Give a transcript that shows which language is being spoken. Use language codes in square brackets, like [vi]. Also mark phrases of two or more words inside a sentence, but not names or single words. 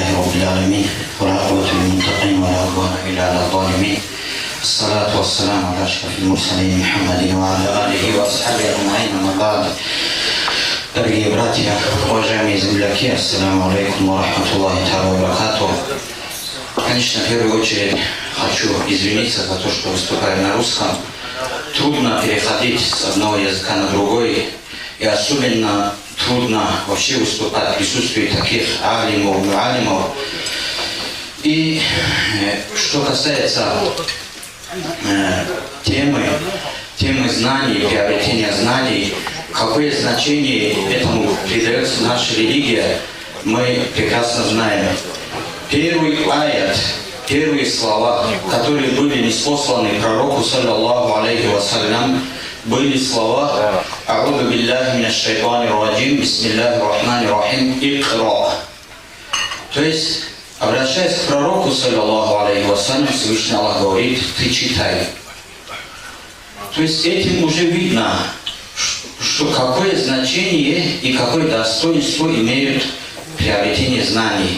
[ar] رب العالمين والعاقبة للمتقين ولا عدوان إلا على الظالمين. الصلاة والسلام على أشرف المرسلين محمد وعلى آله وأصحابه أجمعين. أما بعد. [ru] Дорогие братья, уважаемые земляки, [ar] السلام عليكم ورحمة الله وبركاته. [ru] Конечно, в первую очередь хочу извиниться за то, что выступаю на русском. Трудно переходить с одного языка на другой, и особенно трудно вообще выступать в присутствии таких алимов, муалимов. И что касается темы знаний, приобретения знаний, какое значение этому придается наша религия, мы прекрасно знаем. Первый аят, первые слова, которые были ниспосланы пророку, [ar] صلى الله عليه وسلم, [ru] были слова [ar] «أعوذ بالله من الشيطان الرجيم بسم الله الرحمن الرحيم اقرأ». [ru] То есть, обращаясь к пророку, [ar] صلى الله عليه وسلم, [ru] Всевышний Аллах говорит: ты читай. То есть этим уже видно, что какое значение и какое достоинство имеют приобретение знаний.